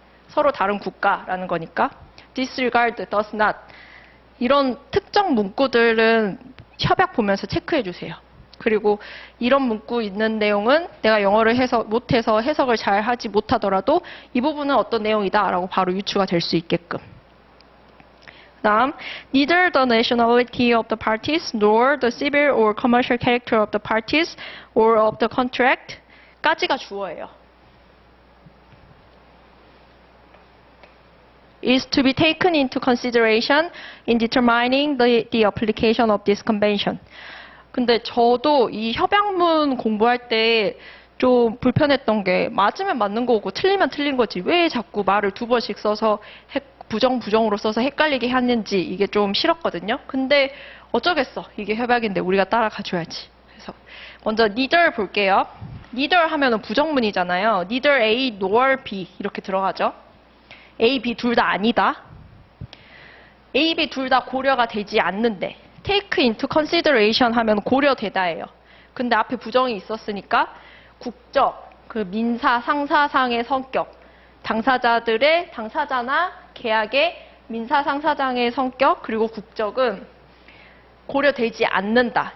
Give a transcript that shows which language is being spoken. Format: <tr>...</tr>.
<ko>서로 다른 국가라는 거니까. disregard, does not 이런 특정 문구들은 협약 보면서 체크해 주세요. 그리고 이런 문구 있는 내용은 내가 영어를 못해서 해석을 잘 하지 못하더라도 이 부분은 어떤 내용이다라고 바로 유추가 될 수 있게끔.</ko> <en>다음, neither the nationality of the parties nor the civil or commercial character of the parties or of the contract 까지가 주어예요. is to be taken into consideration in determining the application of this convention.</en> <ko>근데 저도 이 협약문 공부할 때 좀 불편했던 게 맞으면 맞는 거고 틀리면 틀린 거지 왜 자꾸 말을 두 번씩 써서 부정으로 써서 헷갈리게 했는지 이게 좀 싫었거든요. 근데 어쩌겠어. 이게 협약인데 우리가 따라가줘야지. 그래서 먼저 neither 볼게요. neither 하면은 부정문이잖아요.</ko> <en>neither A nor B 이렇게 들어가죠.</en> <ko>A, B 둘 다 아니다. A, B 둘 다 고려가 되지 않는데 take into consideration 하면 고려되다예요. 근데 앞에 부정이 있었으니까 국적, 그 민사, 상사상의 성격, 당사자나 계약의 민사, 상사장의 성격 그리고 국적은 고려되지 않는다.</ko>